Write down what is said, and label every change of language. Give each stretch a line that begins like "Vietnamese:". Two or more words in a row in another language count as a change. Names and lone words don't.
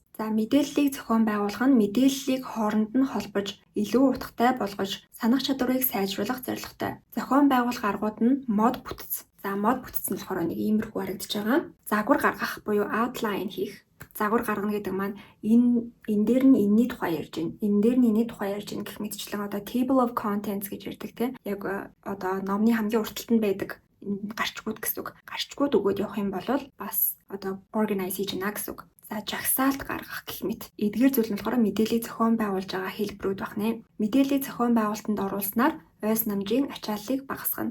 Mongolian: За мэдээллийг зохион байгуулах нь мэдээллийг хооронд нь холбож, илүү утгатай болгож, санах чадварыг сайжруулах зорилготой. Зохион байгуулах аргууд нь мод бүтц. За мод бүтц нь болохоор нэг иймэрхүү харагдаж байгаа. Загвар гаргах буюу outline хийх. Загвар гаргана гэдэг маань энэ дээр нь энэний тухай ярьж байна. Энэ дээр нь энэний тухай ярьж байна гэх мэтчлэн
English: table of contents
Mongolian: гэж ярьдаг тийм. Яг номны хамгийн уртталт нь байдаг гарчгууд гэсэн үг. Гарчгууд өгөөд явах юм бол бас organize хийж гэнэ гэсэн үг. За жагсаалт гаргах гэх мэт. Эдгээр зүйл нь болохоор мэдээллийг зохион байгуулж байгаа хэлбэрүүд байна. Мэдээллийг зохион байгуулалтанд оруулснаар ой санамжийн ачааллыг багасгана.